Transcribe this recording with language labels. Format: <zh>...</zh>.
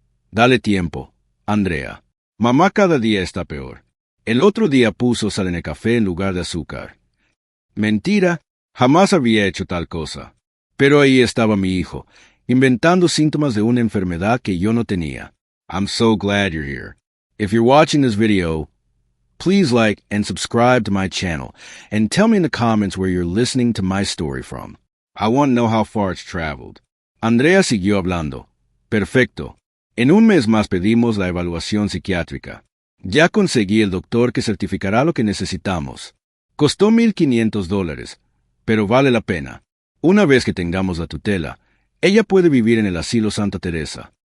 <es>Dale tiempo, Andrea. Mamá cada día está peor. El otro día puso sal en el café en lugar de azúcar. Mentira, jamás había hecho tal cosa. Pero ahí estaba mi hijo, inventando síntomas de una enfermedad que yo no tenía.</es> <en>I'm so glad you're here. If you're watching this video, please like and subscribe to my channel, and tell me in the comments where you're listening to my story from. I want to know how far it's traveled.</en> <es>Andrea siguió hablando. Perfecto. En un mes más pedimos la evaluación psiquiátrica. Ya conseguí el doctor que certificará lo que necesitamos. Costó $1,500, pero vale la pena. Una vez que tengamos la tutela, ella puede vivir en el Asilo Santa Teresa.</es>